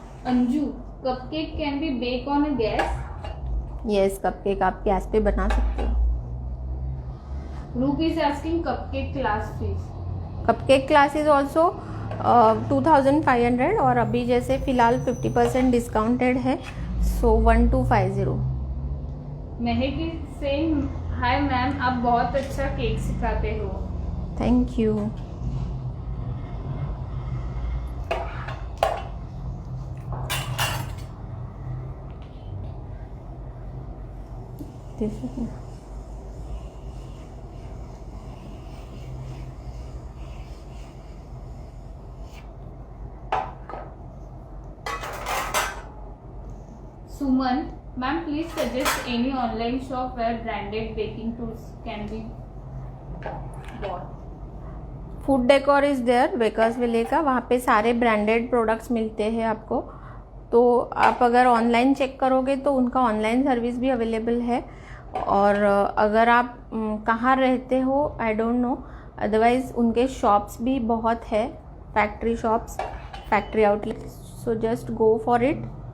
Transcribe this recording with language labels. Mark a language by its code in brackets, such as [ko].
[en] Anju, cupcake can be baked on a gas? [hi] Yes, cupcake आप gas पे बना सकते हो। [en] Roop is asking cupcake class fees. [hi] Cupcake class is also 2500 और अभी जैसे फ़िलहाल 50% डिस्काउंटेड है, सो 1250। महक इज सेइंग, हाय मैम, आप बहुत अच्छा केक सिखाते हो। [en] Thank you. Suman, ma'am, please suggest any online shop where branded baking tools can be bought. [hi] Food decor is there, bakers विले का, वहाँ पे सारे ब्रांडेड प्रोडक्ट्स मिलते हैं आपको। तो आप अगर ऑनलाइन चेक करोगे तो उनका ऑनलाइन सर्विस भी अवेलेबल है। और अगर आप कहाँ रहते हो [en] I don't know, [hi] अदरवाइज़ उनके शॉप्स भी बहुत है, factory shops, factory outlet, [en] So just go for it.